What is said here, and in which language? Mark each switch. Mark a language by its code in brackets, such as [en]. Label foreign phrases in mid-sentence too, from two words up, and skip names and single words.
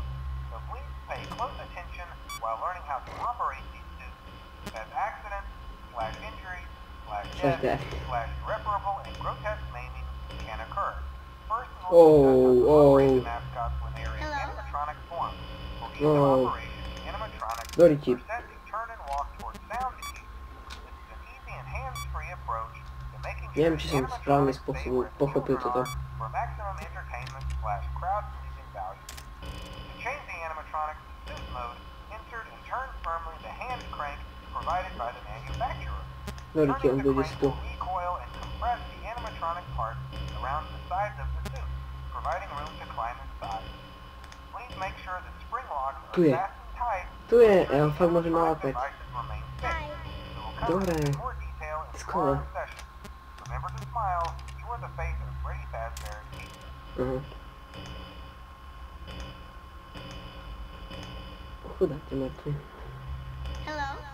[en] So please pay close attention while learning how to operate these suits, as accidents/injuries/death/irreparable and grotesque maiming can occur. First, we'll operate the mascots when they are in animatronic form. For each operation, animatronics are set to turn and walk towards sound cues. This is an easy and hands-free approach to making sure [sk] Neviem, či som správnym spôsobom pochopil toto. [en] for maximum entertainment/crowd-pleasing value. To change the animatronic to suit mode, insert and turn firmly the hand crank provided by the manufacturer. [sk] Veríte, on [en] Turning the [sk] bude [en] crank [sk] si tu. [en] will recoil and compress the animatronic parts around the sides of the suit, providing room to climb inside. Please make sure that spring locks are [sk] Tu je. [en] fastened tight. [sk] Tu je, ja ho fakt môžem nalákať. Dobre. Skoro. [en] Remember to smile. You are the face of Freddy Fazbear's Pizza. [sk] Chudáte mŕtvi. [en] Hello.